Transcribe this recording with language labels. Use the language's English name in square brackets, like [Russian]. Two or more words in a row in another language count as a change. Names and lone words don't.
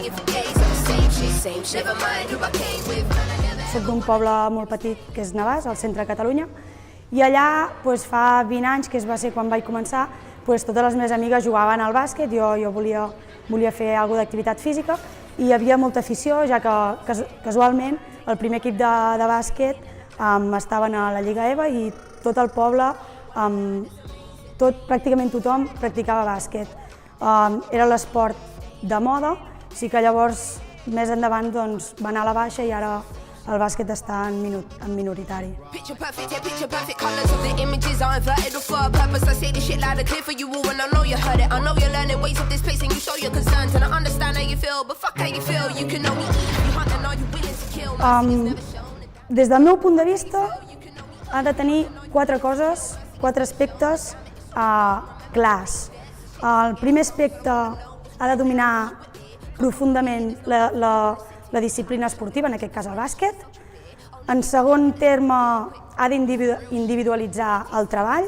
[Catalan] Soc d'un poble molt petit que és Navàs, al centre de Catalunya, i allà fa 20 anys, que va ser quan vaig començar, totes les meves amigues jugaven al bàsquet, jo volia fer alguna d'activitat física i hi havia molta afició, ja que casualment el primer equip de bàsquet estaven a la Lliga EVA i tot el poble, pràcticament tothom practicava bàsquet. Era l'esport de moda, sí que llavors més endavant va anar a la baixa i ara el bàsquet està en minoritari. [English] Picture perfect colors of the images are inverted for a purpose. I say this shit loud and clear for you all and I know you heard it. I know you're learning ways of this place and you show your concerns and I understand how you feel, but fuck how you feel. You can only eat if you hunt and are you willing to kill? [Catalan] Des del meu punt de vista, ha de tenir quatre aspectes clars. El primer aspecte ha de dominar profundament la disciplina esportiva, en aquest cas el bàsquet. En segon terme, ha d'individualitzar el treball.